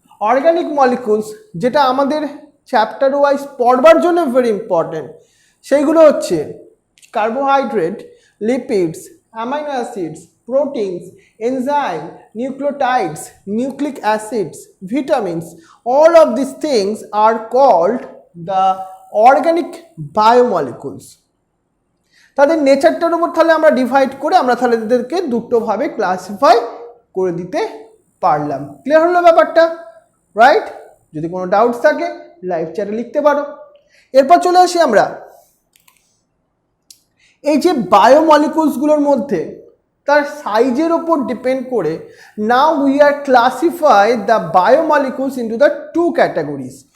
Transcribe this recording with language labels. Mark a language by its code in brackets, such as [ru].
[bn] Organic molecules যেটা আমাদের chapter wise পড়বার জন্য ভেরি ইম্পর্টেন্ট, সেইগুলো হচ্ছে carbohydrate, lipids, amino acids, proteins, enzyme, nucleotides, nucleic acids, vitamins. [en] All of these things are called the organic biomolecules. [bn] তাদের নেচারটার উপর তাহলে আমরা ডিভাইড করে আমরা তাহলে এদেরকে দুটো ভাবে ক্লাসিফাই করে দিতে পারলাম। ক্লিয়ার হলো ব্যাপারটা, রাইট? যদি কোনো ডাউটস থাকে লাইভ চ্যাটে লিখতে পারো। এরপর চলে আসি আমরা এই যে বায়োমলিকুলসগুলোর মধ্যে তার সাইজের ওপর ডিপেন্ড করে [en] Now we are classify the biomolecules into the two categories.